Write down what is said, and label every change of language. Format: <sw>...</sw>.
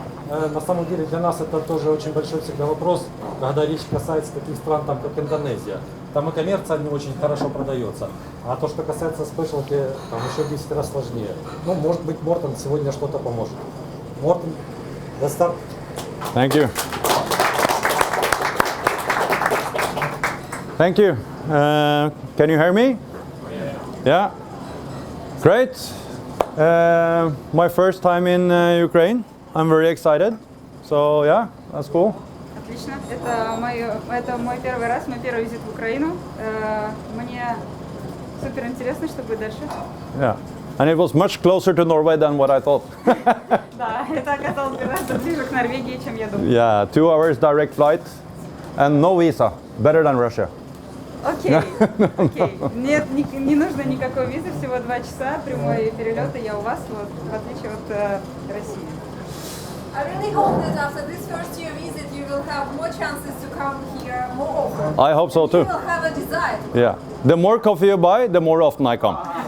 <ru>На самом деле для нас это тоже очень большой всегда вопрос, когда речь касается таких стран, там, как Индонезия. Там и коммерция не очень хорошо продается. А то, что касается спешелти, там еще 10 раз сложнее. Ну, может быть, Мортен сегодня что-то поможет.</ru> <en>Мортен, let's start. Thank you. Thank you. Can you hear me? Yeah. Great. My first time in Ukraine. I'm very excited. So yeah, that's cool.</en> <ru>Отлично. Это мой первый раз, мой первый визит в Украину. Мне супер интересно, что будет дальше.</ru> <en>Yeah. And it was much closer to Norway than what I thought.</en> <ru>Да, это оказалось гораздо ближе к Норвегии, чем я думала.</ru> <en>Yeah, 2 hours direct flight and no visa. Better than Russia.</en> <ru>Окей. Нет, не нужно никакой визы, всего 2 часа, прямой перелет, и я у вас, вот, в отличие от России.</ru> <en>I really hope that after this first year visit you will have more chances to come here more often. I hope so too. You will have a desire. Yeah. The more coffee you buy, the more often I come.</en>